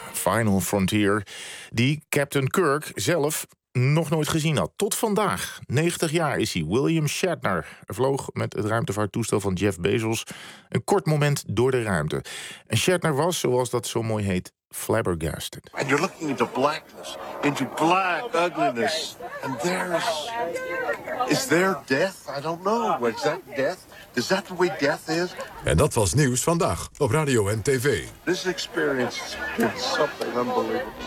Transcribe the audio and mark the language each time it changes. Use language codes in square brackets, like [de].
[en] Final frontier, [nl] die Captain Kirk zelf nog nooit gezien had. Tot vandaag, 90 jaar is hij, William Shatner. Vloog met het ruimtevaarttoestel van Jeff Bezos een kort moment door de ruimte. En Shatner was, zoals dat zo mooi heet, flabbergasted. [en] And you're looking into blackness, into black ugliness. And there's... Is there death? I don't know. Is that death? Is that the way death is? [nl] En dat was Nieuws Vandaag op Radio en TV. [en] This experience is something unbelievable.